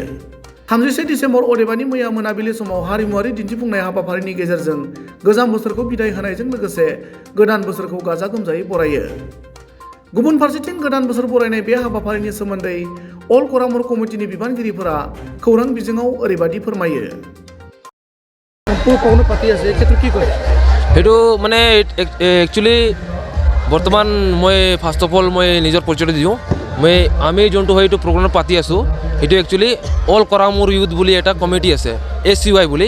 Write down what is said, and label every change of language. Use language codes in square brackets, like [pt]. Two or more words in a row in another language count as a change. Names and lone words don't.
[brx] 31 डिसेम्बर अदेबानि मैया मोनाबिलि समाव हारिमुआरि दिन्थिफुंनाय हाबाफारिनि गेजेरजों गोजाम बोसोरखौ बिदाय होनायजों लोगोसे गोदान बोसोरखौ गाजा गोमजायै बरायो। गुबुन फारसेथिं गोदान बोसोर बरायनाय बे हाबाफारिनि सोमोन्दै अल करामर कमिटिनि बिबानगिरिफोरा खौरां बिजोङाव ओरैबायदि फोरमायो। [as] সেইটো মানে একচুৱেলি বৰ্তমান মই [en] first of all [as] মই নিজৰ পৰিচয় দিওঁ। আমি যোনটো হয় এইটো প্ৰগ্ৰাম পাতি আছোঁ, সেইটো একচুৱেলি অল কৰামুৰ ইউথ বুলি এটা কমিটি আছে, ACY বুলি।